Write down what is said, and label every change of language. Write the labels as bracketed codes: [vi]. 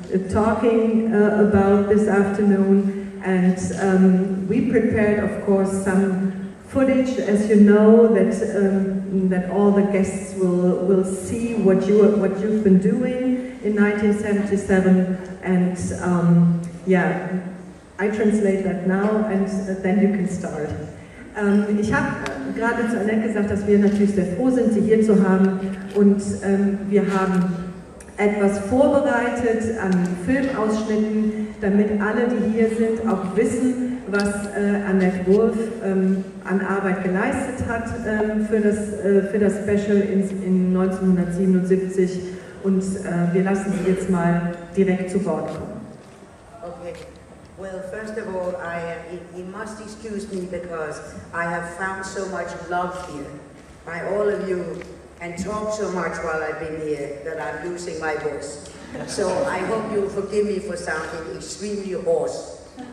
[en] talking about this afternoon, and we prepared, of course, some footage, as you know, that all the guests will see what you've been doing in 1977, and yeah, I translate that now, and then you can start. [de] Ich habe gerade zu Annett gesagt, dass wir natürlich sehr froh sind, Sie hier zu haben, und wir haben etwas vorbereitet an Filmausschnitten, damit alle, die hier sind, auch wissen, was Annett Wolf an Arbeit geleistet hat für das Special in 1977, und wir lassen Sie jetzt mal direkt zu Wort kommen. [en] Okay. Well, first of all, you must excuse me because I have found so much love here by all of you and talked so much while I've been here that I'm losing my voice. So I hope you'll forgive me for sounding extremely hoarse.